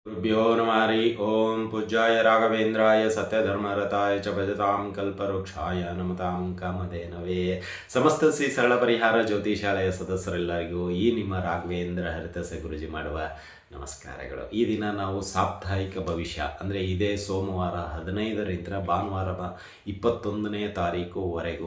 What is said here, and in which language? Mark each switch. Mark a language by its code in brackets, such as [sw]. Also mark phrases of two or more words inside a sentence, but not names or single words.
[sa] गुरुभ्यो नमः हरिः ओं। पूज्याय राघवेन्द्राय सत्यधर्मरताय च भजतां कल्पवृक्षाय नमतां ಕಾಮಧೇನವೇ. [kn] ಸಮಸ್ತ ಶ್ರೀ ಸರಳ ಪರಿಹಾರ ಜ್ಯೋತಿಷಾಲಯ ಸದಸ್ಯರೆಲ್ಲರಿಗೂ ಈ ನಿಮ್ಮ ರಾಘವೇಂದ್ರ ಹರಿತಸೆ ಗುರುಜಿ ಮಾಡುವ ನಮಸ್ಕಾರಗಳು. ಈ ದಿನ ನಾವು ಸಾಪ್ತಾಹಿಕ ಭವಿಷ್ಯ ಅಂದರೆ ಇದೇ ಸೋಮವಾರ 15ರಿಂದ ಭಾನುವಾರ 21ನೇ ತಾರೀಕುವರೆಗೂ